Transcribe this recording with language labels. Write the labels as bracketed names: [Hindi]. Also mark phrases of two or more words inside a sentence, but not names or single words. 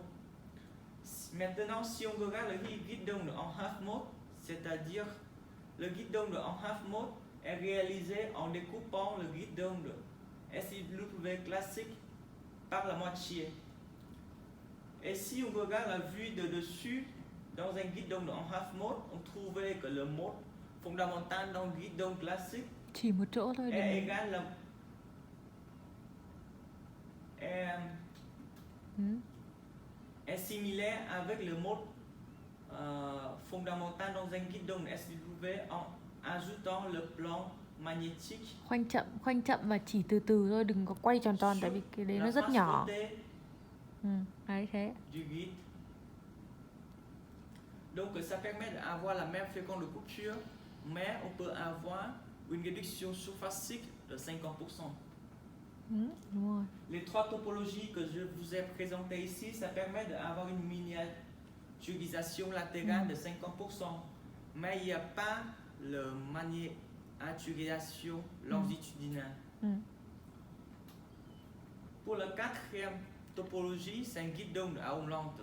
[French] Maintenant, si on regarde le guide d'ondes en [English] half mode, [French] c'est-à-dire le guide d'ondes en [English] half mode [French] est réalisé en découpant le guide d'ondes SIW classique par la moitié. Et si on regarde la vue de dessus, dans un guide d'ondes en [English] half mode, [French] on trouvait que le mode fondamental dans le guide d'ondes classique [Vietnamese] Chỉ một chỗ thôi. [French] est égal est similaire avec le mode fondamental dans un guide d'ondes SIW en ajoutant le plan magnétique. [Vietnamese] Khoanh chậm và chỉ từ từ thôi, đừng có quay tròn tròn tại vì cái đấy nó rất nhỏ. Đấy thế. [French] Du guide. Donc ça permet d'avoir la même fréquence de coupure, mais on peut avoir une réduction surfacique de 50%. [Vietnamese] Đúng rồi. [French] Les trois topologies que je vous ai présentées ici, ça permet d'avoir une miniaturisation latérale de 50%, mais il n'y a pas le miniaturisation longitudinale. Pour la quatrième topologie, c'est un guide d'onde à onde lente.